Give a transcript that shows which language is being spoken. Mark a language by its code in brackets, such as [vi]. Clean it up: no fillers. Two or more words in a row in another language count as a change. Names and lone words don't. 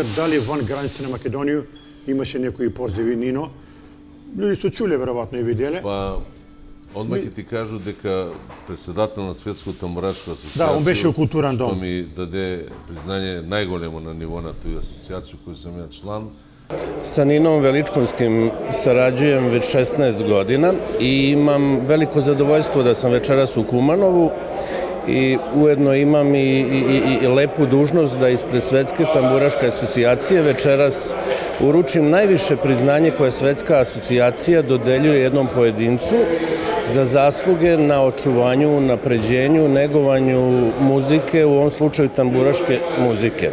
[mk] Дали ван граници на Македонија имаше некои позиви, Нино? Луѓе се чуле, веројатно и виделе. Па, одмah ќе ти кажу дека председател на Светската тамбурашка асоцијација, Да, он беше у културен дом. што ми даде признање најголемо на ниво на тој асоцијација кој сум ја члан. [sr] Sa Ninom Veličkovskim sarađujem već 16 godina i imam veliko zadovoljstvo da sam večeras u Kumanovu i ujedno imam i lepu dužnost da ispred Svetske tamburaške asocijacije večeras uručim najviše priznanje koje Svetska asocijacija dodeljuje jednom pojedincu za zasluge na očuvanju, napređenju, negovanju muzike, u ovom slučaju tamburaške muzike.